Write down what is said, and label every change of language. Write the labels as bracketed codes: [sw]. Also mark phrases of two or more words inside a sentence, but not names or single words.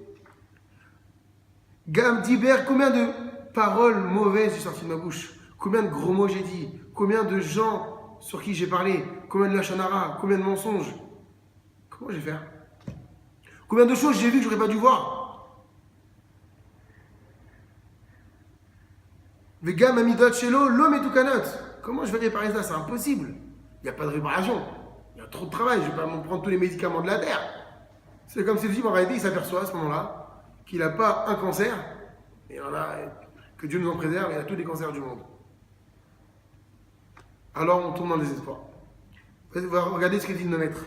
[he] גם דיבור, [fr] combien de paroles mauvaises j'ai sorties de ma bouche? Combien de gros mots j'ai dit? Combien de gens sur qui j'ai parlé? Combien de lachanara? Combien de mensonges? Comment je vais faire? Combien de choses j'ai vues que je n'aurais pas dû voir? [he] וגם עמידות שלו לא מתוקנות. [fr] Comment je vais réparer ça? C'est impossible. Il n'y a pas de réparation. Il y a trop de travail. Je ne vais pas me prendre tous les médicaments de la terre. C'est comme si le type, en réalité, il s'aperçoit à ce moment-là qu'il n'a pas un cancer. Et voilà, que Dieu nous en préserve, il a tous les cancers du monde. Alors on tombe dans le désespoir. Regardez ce que dit le maître.